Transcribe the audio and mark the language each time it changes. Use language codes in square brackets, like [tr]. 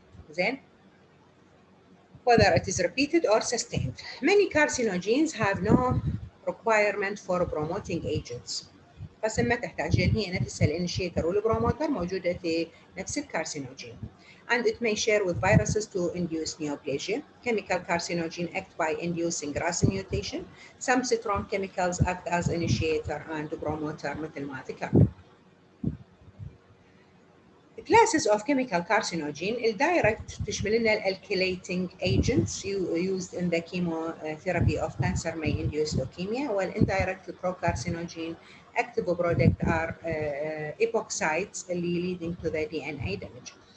[ar] زين؟ [en] whether it is repeated or sustained. Many carcinogens have no requirement for promoting agents. [ar] بس ما تحتاج، لأن هي نفس الانيشيتر والبروموتر موجودة في نفس الكارسينوجين. [en] and it may share with viruses to induce neoplasia. Chemical carcinogen act by inducing RAS mutation. Some strong chemicals act as initiator and promoter [ar] مثل ما ذكرنا. [en] Classes of chemical carcinogen, [ar] الدايركت تشمل لنا [en] الالكيليتنج agents used in the chemotherapy of cancer may induce leukemia, while indirect pro-carcinogen active product are epoxides اللي leading to the DNA damage.